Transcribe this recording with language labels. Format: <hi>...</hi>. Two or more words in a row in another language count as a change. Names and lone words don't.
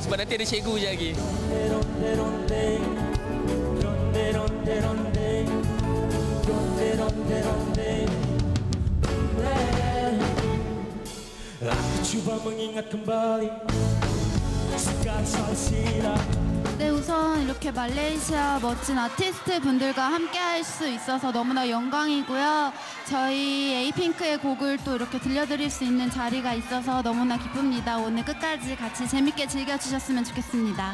<ms>Sebab nanti ada cikgu je lagi. Aku cuba mengingat kembali segala silap.</ms> <ko>네, 우선 이렇게 말레이시아 멋진 아티스트 분들과 함께 할 수 있어서 너무나 영광이고요. 저희 에이핑크의 곡을 또 이렇게 들려드릴 수 있는 자리가 있어서 너무나 기쁩니다. 오늘 끝까지 같이 재밌게 즐겨주셨으면 좋겠습니다.</ko>